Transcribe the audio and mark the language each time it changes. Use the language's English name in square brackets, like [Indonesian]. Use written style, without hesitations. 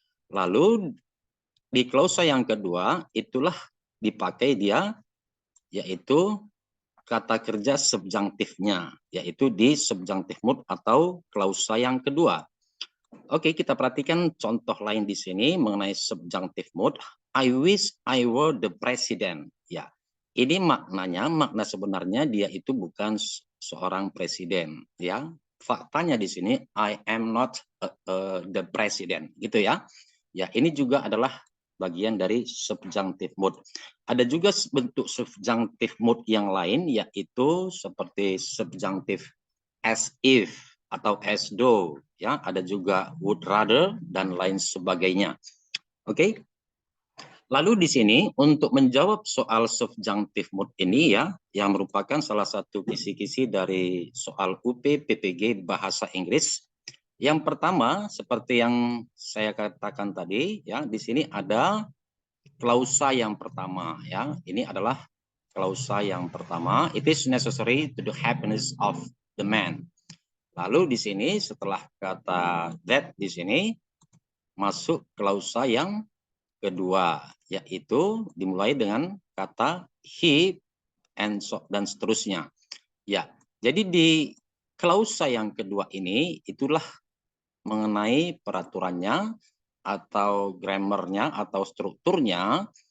[Indonesian] Lalu di klausa yang kedua itulah dipakai dia, yaitu kata kerja subjunktifnya, yaitu di subjunctive mood atau klausa yang kedua. Oke, kita perhatikan contoh lain di sini mengenai subjunctive mood. [English] I wish I were the president. [Indonesian] Ya, ini maknanya, makna sebenarnya dia itu bukan seorang presiden, ya. Faktanya di sini [English] I am not the president, [Indonesian] gitu ya. Ya, ini juga adalah bagian dari subjunctive mood. Ada juga bentuk subjunctive mood yang lain, yaitu seperti subjunctive as if atau as though, ya. Ada juga would rather dan lain sebagainya. Oke. Lalu di sini untuk menjawab soal subjunctive mood ini, ya, yang merupakan salah satu kisi-kisi dari soal UPPPG Bahasa Inggris. Yang pertama, seperti yang saya katakan tadi, ya, di sini ada klausa yang pertama, ya. Ini adalah klausa yang pertama. [English] It is necessary to the happiness of the man. [Indonesian] Lalu di sini setelah kata that di sini masuk klausa yang kedua, yaitu dimulai dengan kata he and so, dan seterusnya. Ya, jadi di klausa yang kedua ini itulah mengenai peraturannya atau grammarnya atau strukturnya.